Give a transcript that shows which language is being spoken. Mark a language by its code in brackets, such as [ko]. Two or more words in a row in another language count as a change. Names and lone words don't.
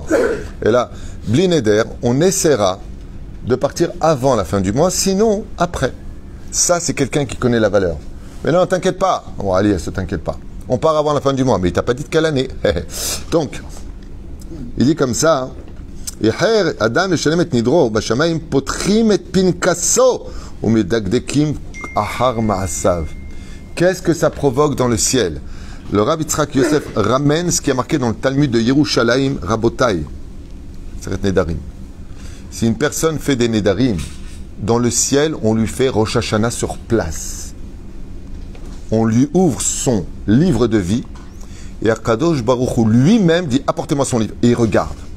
[fr] Et là, Blinéder, on essaiera de partir avant la fin du mois, sinon après. Ça, c'est quelqu'un qui connaît la valeur. Mais non, t'inquiète pas. Bon, allez, ne t'inquiète pas. On part avant la fin du mois, mais il t'a pas dit de quelle année. Donc, il dit comme ça, [he] אדם ישלם את נדרו בשמים פותחים את פנקסו ומדקדקים אחר מעשיו. [fr] Qu'est-ce que ça provoque dans le ciel? Le Rav Yitzhak Yosef ramène ce qui est marqué dans le Talmud de Yerushalayim Rabotai. C'est Nedarim. Si une personne fait des Nedarim, dans le ciel, on lui fait Rosh Hashanah sur place. On lui ouvre son livre de vie et [he] הקדוש ברוך הוא [fr] lui-même dit apportez-moi son livre et il regarde.